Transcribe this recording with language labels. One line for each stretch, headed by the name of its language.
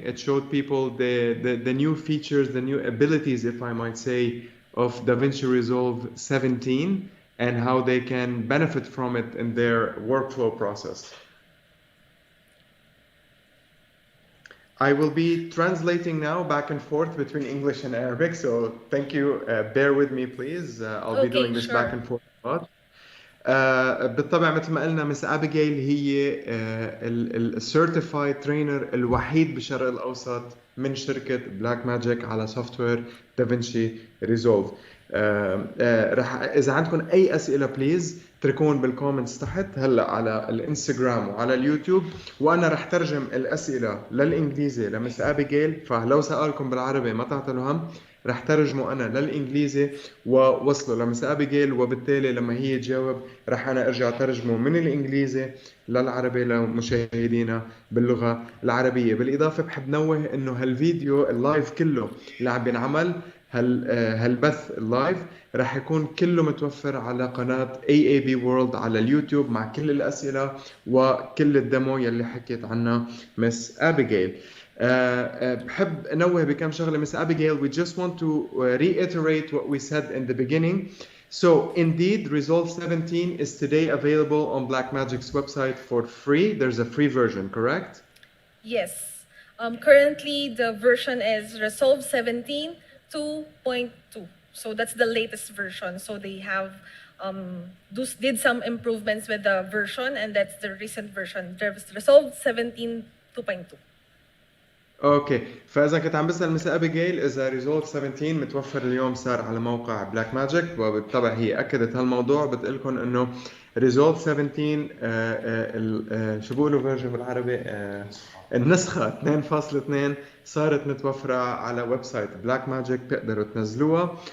English: It showed people the new features, the new abilities, if I might say, of Davinci Resolve 17 and how they can benefit from it in their workflow process. I will be translating now back and forth between English and Arabic, so thank you. Bear with me, please. I'll be doing this back and forth a lot.
Arabic: بالطبع مثل ما قلنا مس أبيجيل هي السيرتيفايد ترينر الوحيد بالشرق الأوسط من شركة بلاك ماجيك على سوفت وير دافنشي ريزولف. رح إذا عندكم أي أسئلة بليز اتركون بالكومنتس تحت هلا على الانستغرام وعلى اليوتيوب، وأنا رح ترجم الأسئلة للإنجليزي لمس أبيجيل، فلو سألكم بالعربي ما تعطلوا هم، رح ترجمه أنا للإنجليزي ووصله لمس أبيجيل، وبالتالي لما هي تجاوب رح أنا أرجع ترجمه من الإنجليزي للعربي لمشاهدينا باللغة العربية. بالإضافة بحب نوه إنه هالفيديو اللايف كله اللي عم بينعمل هالبث اللايف رح يكون كله متوفر على قناة AABWORLD على اليوتيوب مع كل الأسئلة وكل الدمو يلي حكيت عنها مس أبيجيل. بحب انوه بكم شغله مس Abigail.
English: We just want to reiterate what we said in the beginning. So indeed, Resolve 17 is today available on Blackmagic's website for free. There's a free version, correct? Yes. Currently, the version is Resolve 17 2.2. So that's the latest version. So they have did some improvements with the version, and that's the recent version. There's Resolve 17 2.2.
Arabic: اوكي، فاذا كنت عم بسال مس ابيجيل اذا ريزولف 17 متوفر اليوم صار على موقع بلاك ماجيك، وبالطبع هي اكدت هالموضوع. بتقول لكم انه ريزولف 17 شو بقولوا فيرجن بالعربي، النسخه 2.2 صارت متوفره على ويب سايت بلاك ماجيك، بتقدروا تنزلوها.